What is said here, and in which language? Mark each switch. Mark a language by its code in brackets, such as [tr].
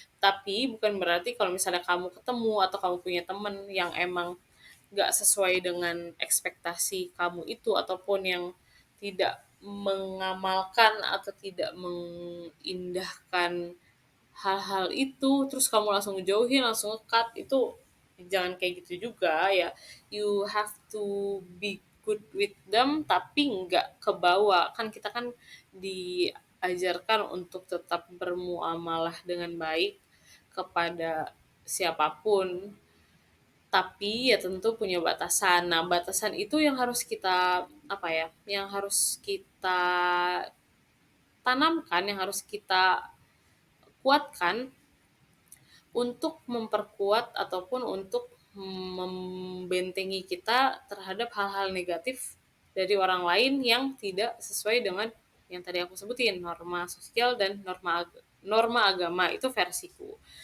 [id] Tapi bukan berarti kalau misalnya kamu ketemu atau kamu punya temen yang emang gak sesuai dengan ekspektasi kamu itu ataupun yang tidak mengamalkan atau tidak mengindahkan hal-hal itu, terus kamu langsung ngejauhin, langsung nge-cut, itu jangan kayak gitu juga ya. [en] You have to be good with them [id] tapi nggak kebawa. Kan kita kan diajarkan untuk tetap bermuamalah dengan baik kepada siapapun, tapi ya tentu punya batasan. Nah, batasan itu yang harus kita apa ya, yang harus kita tanamkan, yang harus kita kuatkan untuk memperkuat ataupun untuk membentengi kita terhadap hal-hal negatif dari orang lain yang tidak sesuai dengan yang tadi aku sebutin, norma sosial dan norma agama, itu versiku.